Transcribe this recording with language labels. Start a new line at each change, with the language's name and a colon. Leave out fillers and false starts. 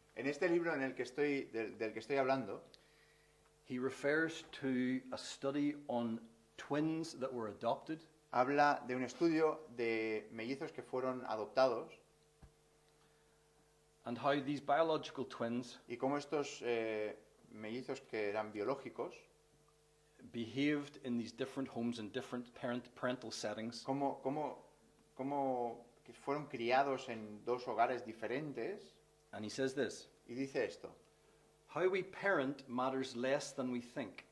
Spanish: En este libro en el que del que estoy hablando,
English: he refers to a study on twins that were adopted
Spanish: habla de un estudio de mellizos que fueron adoptados
English: and how these biological twins
Spanish: y cómo estos mellizos que eran biológicos,
English: behaved in these different homes in different parental settings,
Spanish: cómo que fueron criados en dos hogares diferentes.
English: and he says this:
Spanish: Y dice esto:
English: how we parent matters less than we think.